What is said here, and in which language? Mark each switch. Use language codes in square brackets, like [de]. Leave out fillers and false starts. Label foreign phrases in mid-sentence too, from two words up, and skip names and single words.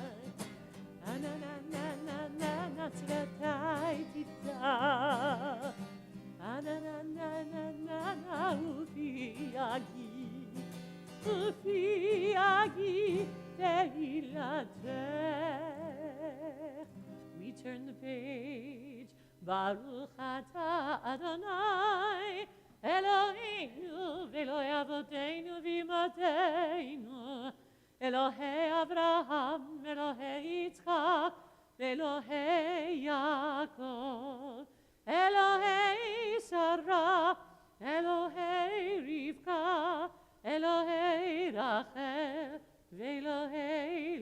[en] Na na na na na na na Svatay Tifta. Na na na na na na na Ufi Yagi Dehilatech. We turn the page. [he] ברוך אתה אדוני אלוהינו ואלוהי אבותינו ואמותינו אלוהי אברהם אלוהי יצחק אלוהי יעקב אלוהי שרה אלוהי רבקה אלוהי רחל ואלוהי